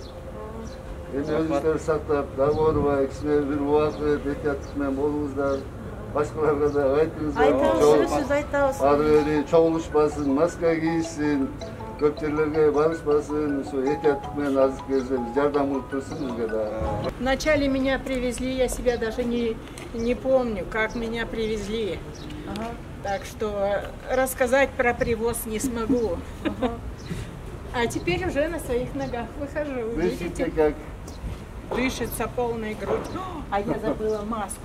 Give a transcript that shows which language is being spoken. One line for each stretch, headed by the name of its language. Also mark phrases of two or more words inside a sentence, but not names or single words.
Kyrgyz: Эми өзүңүздөрдү сактап, дагы оорубай, кичине бир убакыт этияттык менен болуңуздар. Башкаларга да айтыңыздар. Айтабыз, айтабыз. Ары бери чогулушпасын, маска кийишсин, көп жерлерге барышпасын, ушу этияттык менен азыр кезде жардам кылып турсун бизге да.
Russian: Вначале меня привезли, я себя даже не помню, как меня привезли. Так что рассказать про привоз не смогу. А теперь уже на своих ногах выхожу. Видите, как дышится полной грудью. А я забыла маску.